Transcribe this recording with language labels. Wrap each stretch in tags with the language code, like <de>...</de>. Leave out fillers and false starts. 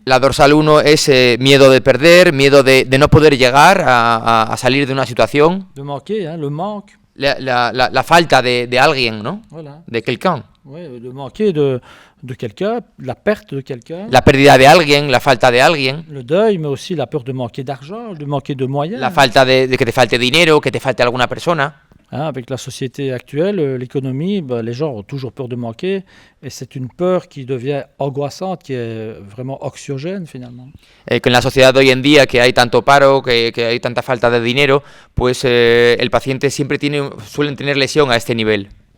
<es>La dorsal 1 es miedo de perder, miedo de no poder llegar a salir de una situación.</es> <fr>De manquer, hein, le manque.</fr> <es>La falta de alguien, ¿no?</es> <fr>Voilà. De quelqu'un. Oui, de manquer, de de quelqu'un, la perte de quelqu'un,</fr> <es>la pérdida de alguien, la falta de alguien,</es> <fr>le deuil, mais aussi la peur de manquer d'argent, de manquer de moyens.</fr> <es>la falta de que te falte dinero, que te falte alguna persona.</es> <fr>Hein, avec la société actuelle, l'économie, les gens ont toujours peur de manquer, et c'est une peur qui devient angoissante, qui est vraiment anxiogène finalement.</fr> <es>Que en la sociedad de hoy en día, que hay tanto paro, que hay tanta falta de dinero, pues el paciente siempre suelen tener lesión a este nivel.</es>